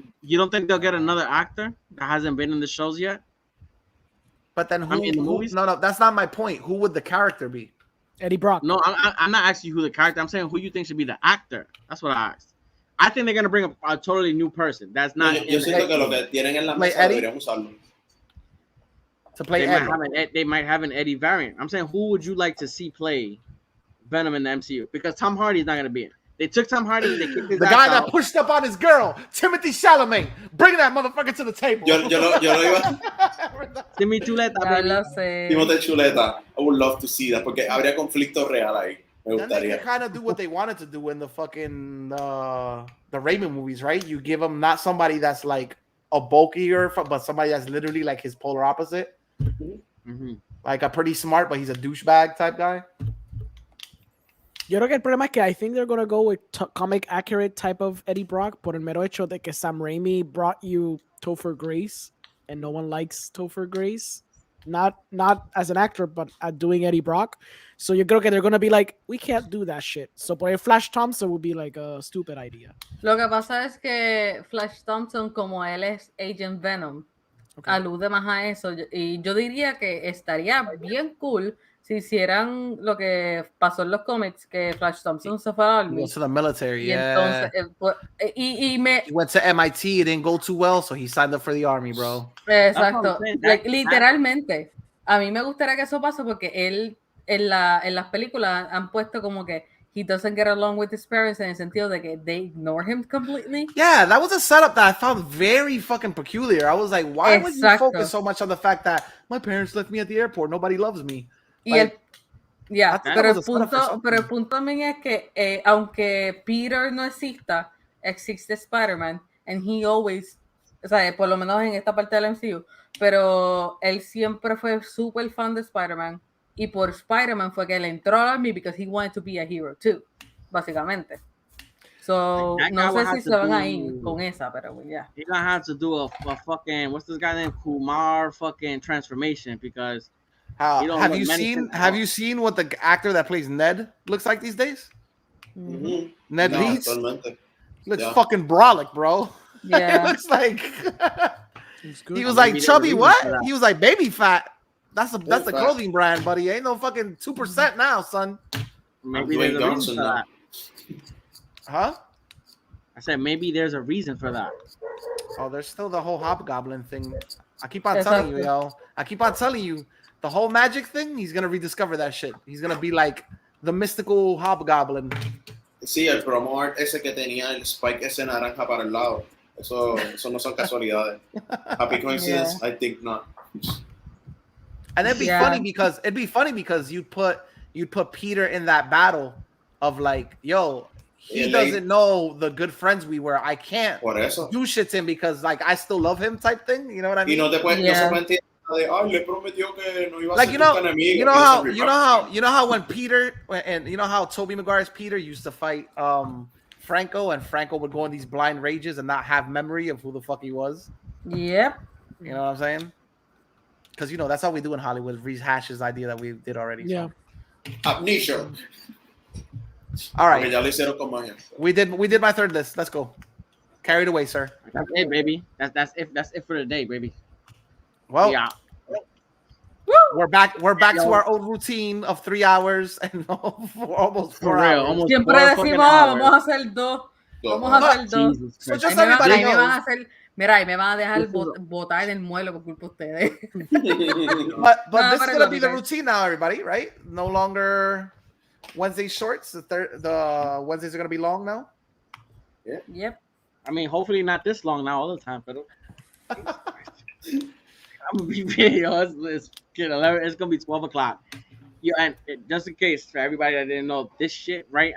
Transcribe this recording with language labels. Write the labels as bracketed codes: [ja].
[en] You don't think they'll get another actor that hasn't been in the shows yet? But then no, that's not my point. Who would the character be? Eddie Brock. No, I'm not asking you who the character. I'm saying who you think should be the actor. That's what I asked. I think they're gonna bring a totally new person. That's not. [es] Yo siento que lo que tienen en la mesa deberían usarlo. [en] To play they might have an Eddie variant. I'm saying who would you like to see play Venom in the MCU? Because Tom Hardy's not gonna be in. They took Tom Hardy. They kicked his the guy that pushed up on his girl, Timothy Chalamet. Bring that motherfucker to the table. [es] Yo lo iba. [en] Timmy Chuleta. Timothy Chuleta. I would love to see that [es] porque habría conflicto real ahí. Me gustaría. [en] Then they can kind of do what they wanted to do in the fucking the Raymond movies, right? You give him not somebody that's like a bulkier, but somebody that's literally like his polar opposite. Mm-hmm. Like a pretty smart, but he's a douchebag type guy. [es] Yo creo que el problema es que [en] I think they're going to go with comic accurate type of Eddie Brock, [es] por el mero hecho de que [en] Sam Raimi brought you Topher Grace, and no one likes Topher Grace. Not as an actor, but at doing Eddie Brock. So [es] yo creo que [en] they're going to be like, we can't do that shit. So [es] por [en] Flash Thompson would be like a stupid idea. [es] Lo que pasa es que Flash Thompson, como él es Agent Venom, alude más a eso. Y yo diría que estaría bien cool si hicieran lo que pasó en los cómics, que Flash Thompson se fue al [en] Army. He went to the military, [es] y [en] yeah. [es] Entonces, [en] he went to MIT, it didn't go too well, so he signed up for the Army, bro. [es] Exacto. Literalmente. A mí me gustaría que eso pase porque él, en las películas han puesto como que [en] he doesn't get along with his parents [es] en el sentido de que [en] they ignore him completely. Yeah, that was a setup that I found very fucking peculiar. I was like, why would you focus so much on the fact that my parents left me at the airport, nobody loves me? [es] Like, pero el punto también es que aunque Peter no exista, existe Spider-Man, [en] and he always, [es] o sea, por lo menos en esta parte del MCU, pero él siempre fue súper fan de Spider-Man, y por Spider-Man fue que él entró al Army [en] because he wanted to be a hero too, [es] básicamente. So, no sé si se van a ir con esa, pero yeah. [en] He's gonna have to do a fucking, what's this guy named Kumar fucking transformation, because have you seen what the actor that plays Ned looks like these days? Mm-hmm. Ned Leeds looks fucking brolic, bro. Yeah. It looks like he was like chubby. What? He was like baby fat. That's the clothing brand, buddy. Ain't no fucking 2% now, son. Maybe there's a reason for that. Huh? I said maybe there's a reason for that. Oh, there's still the whole hobgoblin thing. I keep on telling you, yo. I keep on telling you. The whole magic thing, he's gonna rediscover that shit. He's gonna be like the mystical hobgoblin. [es] Sí, el promo art ese que tenía el spike ese naranja para el lado. Eso no son casualidades. [en] Happy coincidence? Yeah. I think not. And it'd be funny because you'd put Peter in that battle of like, yo, he doesn't know the good friends we were. I can't do shit to him because like I still love him type thing. You know what I mean? [es] Y no se puede le prometió que no iba a [en] like [es] ser [en] you know how when Peter and you know how Tobey Maguire's Peter used to fight Franco, and Franco would go in these blind rages and not have memory of who the fuck he was. Yep. You know what I'm saying? Because you know that's how we do in Hollywood. Rehash his idea that we did already. Yeah. So. Amnesia. All right. We did my third list. Let's go. Carry it away, sir. That's it, baby. That's it for the day, baby. Well, yeah. We're back to our old routine of 3 hours and almost 4 hours. [es] Siempre decimos, vamos a hacer dos. Vamos a hacer dos. [en] So just everybody knows. [es] Mira, y me van a dejar botar en el mueble por culpa de ustedes. [en] But this is going to be the routine now, everybody, right? No longer Wednesday shorts. The Wednesdays are going to be long now. Yeah. Yep. I mean, hopefully not this long now all the time, but I'm gonna be video. It's 11. It's gonna be 12 o'clock. Yeah, and just in case for everybody that didn't know this shit, right?